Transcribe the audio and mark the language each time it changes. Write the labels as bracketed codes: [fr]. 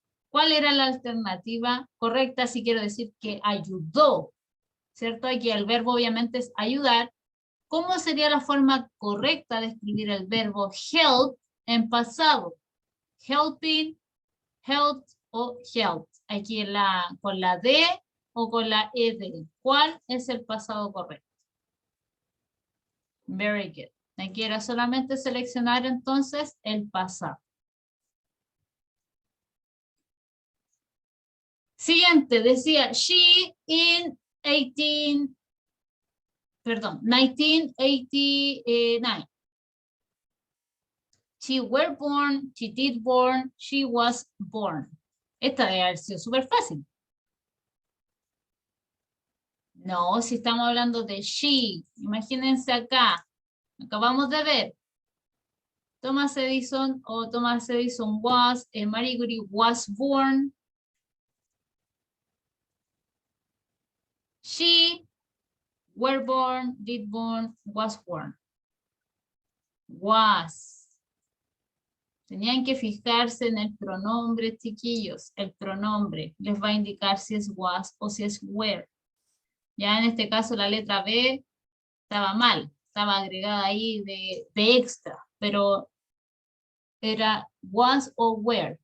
[es] ¿Cuál era la alternativa correcta? Si quiero decir que ayudó, ¿cierto? Aquí el verbo obviamente es ayudar. ¿Cómo sería la forma correcta de escribir el verbo help en pasado? [en] Helping, helped o helped. [es] Aquí con la D o con la ED. ¿Cuál es el pasado correcto? [en] Very good. [es] Aquí era solamente seleccionar entonces el pasado. Siguiente, decía, [en] she in 1989. She were born, she did born, she was born. [es] Esta debe haber sido súper fácil. No, si estamos hablando de she, imagínense acá, acabamos de ver. [en] Thomas Edison was, Marie Curie was born. She were born, did born, was born. Was. [es] Tenían que fijarse en el pronombre, chiquillos. El pronombre les va a indicar si es was o si es were. Ya en este caso la letra B estaba mal. Estaba agregada ahí de extra. Pero era was o were.